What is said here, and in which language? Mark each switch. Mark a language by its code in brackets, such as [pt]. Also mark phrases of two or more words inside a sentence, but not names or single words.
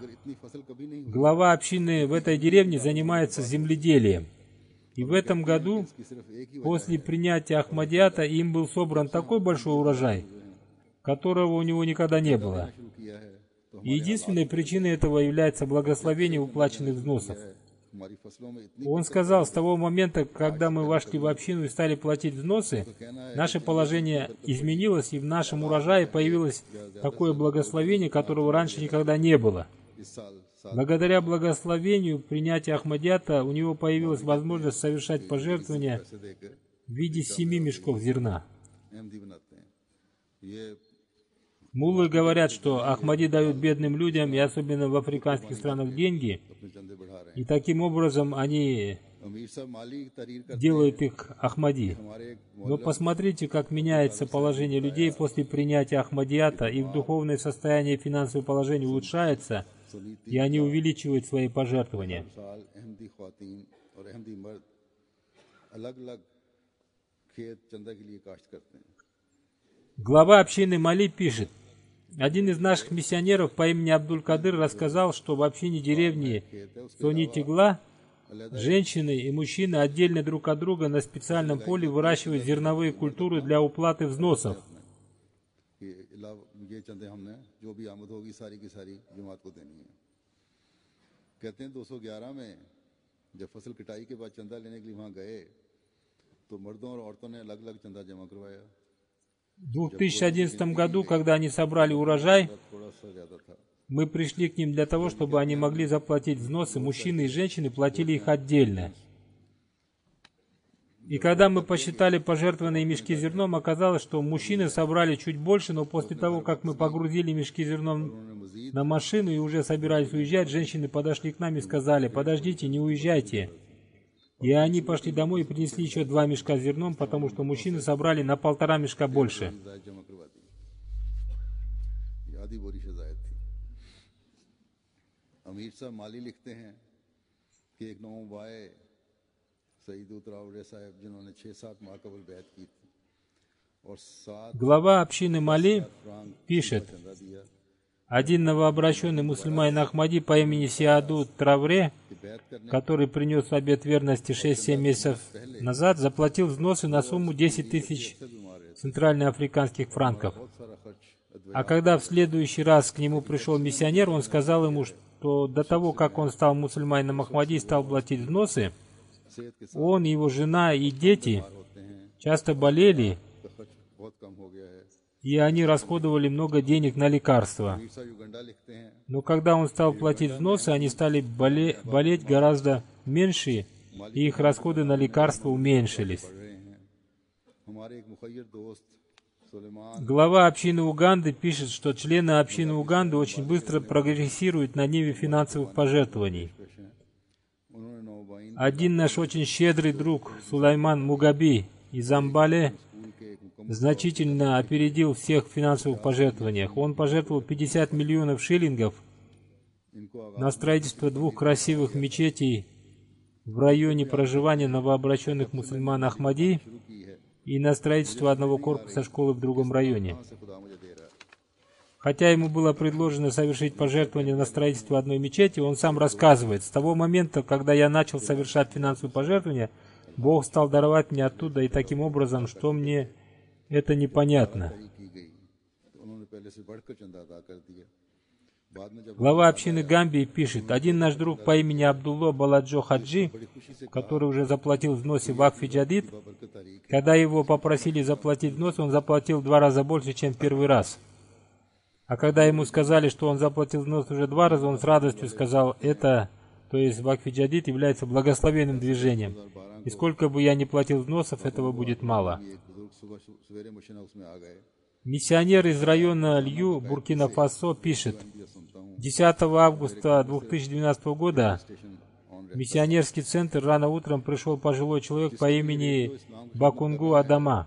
[ru] Глава общины в этой деревне занимается земледелием. И в этом году, после принятия Ахмадията, им был собран такой большой урожай, которого у него никогда не было. И единственной причиной этого является благословение уплаченных взносов. [ur] ہماری فصلوں میں اتنی [ru] Он сказал, с того момента, когда мы вошли в общину и стали платить взносы, наше положение изменилось, и в нашем урожае появилось такое благословение, которого раньше никогда не было. [ur] اس سال [ru] Благодаря благословению принятия Ахмадията у него появилась возможность совершать пожертвования [ur] پیسے دے کر [ru] в виде 7 мешков зерна. [ur] احمدی بناتے ہیں۔ یہ [ru] Муллы говорят, что Ахмади дают бедным людям, и особенно в африканских странах, деньги, [ur] اپنے چندے بڑھا رہے ہیں. [ru] и таким образом они [ur] امیر صاحب مالی تحریر کرتے [ru] делают их Ахмади. [ur] ہمارے ایک [ru] Но посмотрите, как меняется положение людей после принятия Ахмадията, их духовное состояние и финансовое положение улучшается, и они увеличивают свои пожертвования. [ur] سال احمدی خواتین اور احمدی مرد الگ الگ کھیت چندہ کے لیے کاشت کرتے ہیں. [ru] Глава общины Мали пишет, один из наших миссионеров по имени Абдуль-Кадыр рассказал, что в общине деревни Сони-Тигла женщины и мужчины отдельно друг от друга на специальном поле выращивают зерновые культуры для уплаты взносов. [ur] کہ یہ چندے ہم نے جو بھی آمد ہوگی ساری کی ساری جماعت کو دینی ہے. کہتے ہیں 211 میں جب فصل کٹائی کے بعد چندہ لینے کے لیے وہاں گئے تو مردوں اور عورتوں نے الگ الگ چندہ جمع کروایا. [ru] В 2011 году, когда они собрали урожай, [ur] تھوڑا سا زیادہ تھا. [ru] мы пришли к ним для того, чтобы они могли заплатить взносы. Мужчины и женщины платили их отдельно. И когда мы посчитали пожертвованные мешки зерном, оказалось, что мужчины собрали чуть больше, но после того, как мы погрузили мешки зерном на машину и уже собирались уезжать, женщины подошли к нам и сказали: подождите, не уезжайте. И они пошли домой и принесли еще 2 мешка с зерном, потому что мужчины собрали на 1,5 мешка больше. [ur] جمع کروا دی۔ یہ آدھی بوری سے زائد تھی. امیر صاحب مالی لکھتے ہیں کہ ایک نو بائے سعید اتراوڑے صاحب جنہوں نے 6-7 ماہ قبل بیعت کی تھی اور 7 [ru] Глава общины Мали [ur] फ्रांक [ru] пишет, [ur] چندہ دیا [ru] один новообращенный мусульманин Ахмади по имени Сиаду Травре, [ur] کہ بیعت کرنے [ru] который принес обет верности 6-7 месяцев назад, заплатил взносы на сумму 10 тысяч [ur] سے بیمار ہے. [ru] центральноафриканских франков. [ur] بہت سارا خرچ [ru] А когда в следующий раз к нему пришел миссионер, он сказал ему, что до того, как он стал мусульманином Ахмади и стал платить взносы, [ur] صحت کے ساتھ [ru] он, его жена и дети [ur] ہوتے ہیں [ru] часто болели, [ur] تو خرچ بہت کم ہو گیا ہے. [ru] и они расходовали много денег на лекарства. [ur] امیر صاحب یوگنڈا لکھتے ہیں [ru] Но когда он стал платить взносы, они стали болеть гораздо меньше, и их расходы на лекарства уменьшились. [ur] پڑھ رہے ہیں. ہمارے ایک مخیر دوست سلیمان [ru] Глава общины Уганды пишет, что члены общины Уганды очень быстро прогрессируют на ниве финансовых пожертвований. [ur] انہوں نے نومبائعین [ru] Один наш очень щедрый друг, Сулайман Мугаби из Амбале, [ur] سکول کے ایک مکمل [ru] значительно опередил всех в финансовых пожертвованиях. Он пожертвовал 50 миллионов шиллингов [ur] इनको [ru] на строительство 2 красивых мечетей в районе проживания новообращенных мусульман Ахмади [ur] شروع کی ہے. [ru] и на строительство одного корпуса школы в другом районе. [ur] کہاں سے خدا مجھے دے رہا ہے. [ru] Хотя ему было предложено совершить пожертвование на строительство одной мечети, он сам рассказывает: с того момента, когда я начал совершать финансовые пожертвования, Бог стал даровать мне оттуда, и таким образом, что мне это непонятно. [ur] کی گئی تو انہوں نے پہلے سے بڑھ کر چندہ ادا کر دیا. بعد میں جب [ru] Глава общины Гамбии пишет, один наш друг по имени Абдулло Баладжо Хаджи, [ur] بڑی خوشی سے [ru] который уже заплатил взносы в Акфи Джадид, [ur] برکت تاریخ [ru] когда его попросили заплатить взнос, он заплатил 2 раза больше, чем в первый раз. А когда ему сказали, что он заплатил взнос уже 2 раза, он с радостью сказал: это, то есть в Акфи Джадид, является благословенным движением. И сколько бы я ни платил взносов, этого будет мало. [ur] ایک بزرگ صبح سویرے مشینہ اس میں آ گئے. [ru] Миссионер из района Лью, Буркина-Фасо, пишет, [ur] یہ سنتا ہوں [ru] 10 августа 2012 года [en] station on [ru] в миссионерский центр рано утром пришел пожилой человек по имени Бакунгу Адама